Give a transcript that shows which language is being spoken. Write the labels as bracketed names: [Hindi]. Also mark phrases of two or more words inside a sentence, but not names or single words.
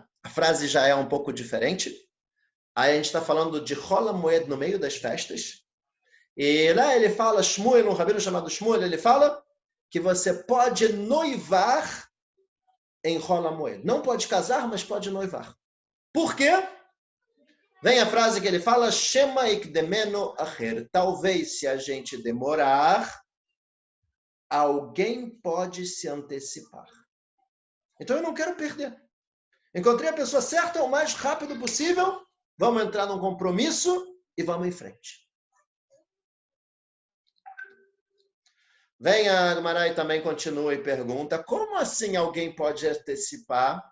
[Portuguese] A frase já é um pouco diferente. Aí a gente está falando de [Hebrew] חול המועד [Portuguese] no meio das festas. E lá ele fala, Shmuel, um rabino chamado Shmuel, ele fala que você pode noivar em [Hebrew] חול המועד. [Portuguese] Não pode casar, mas pode noivar. Por quê? Vem a frase que ele fala, [Hebrew] שמא יקדמנו אחר. [Portuguese] Talvez, se a gente demorar, alguém pode se antecipar. Então eu não quero perder. Encontrei a pessoa certa o mais rápido possível. Vamos entrar num compromisso e vamos em frente. Vem a Gumará e também continua e pergunta, como assim alguém pode antecipar?